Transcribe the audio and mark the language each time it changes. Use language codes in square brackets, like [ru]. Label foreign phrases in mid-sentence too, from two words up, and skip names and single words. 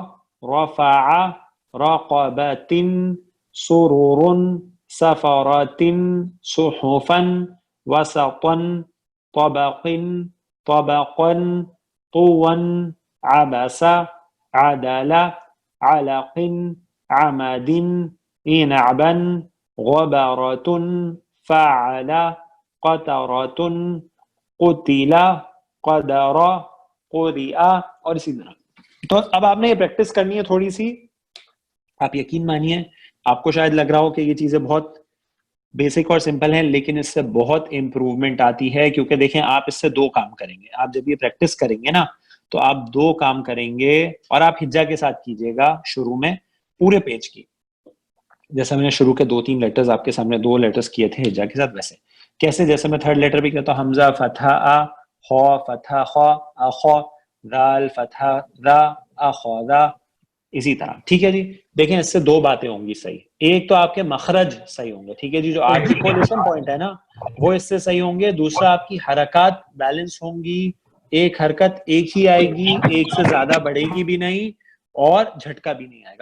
[ar] رفع رقبت سرور سفرت صحفا وسطا طبق طبقا طوا عبس عدل علق عمد عنبا غبرة فعل قطرة قتل قدر قرئ [ur] اور اسی طرح. تو اب آپ نے یہ پریکٹس کرنی ہے تھوڑی سی. آپ یقین مانیے آپ کو شاید لگ رہا ہو کہ یہ چیزیں بہت بیسک اور سمپل ہیں, لیکن اس سے بہت امپروومنٹ آتی ہے, کیونکہ دیکھیں آپ اس سے دو کام کریں گے. آپ جب یہ پریکٹس کریں گے نا تو آپ دو کام کریں گے, اور آپ ہجا کے ساتھ کیجئے گا شروع میں پورے پیج کی. جیسے میں نے شروع کے 2-3 لیٹرز آپ کے سامنے 2 لیٹرز کیے تھے ہجا کے ساتھ, ویسے کیسے جیسے میں [en] third letter [ur] بھی کہتا ہوں, [ar] حمزہ فتحہ آ, خو فتحہ خو اخو, ذال فتحہ ذا اخوذا, [ur] اسی طرح. ٹھیک ہے جی, دیکھیں اس سے دو باتیں ہوں گی صحیح. ایک تو آپ کے مخرج صحیح ہوں گے, ٹھیک ہے جی, جو [en] articulation point [ur] ہے نا وہ اس سے صحیح ہوں گے. دوسرا آپ کی حرکات بیلنس ہوں گی, ایک حرکت ایک ہی آئے گی, ایک سے زیادہ بڑھے گی بھی نہیں اور جھٹکا بھی نہیں آئے گا.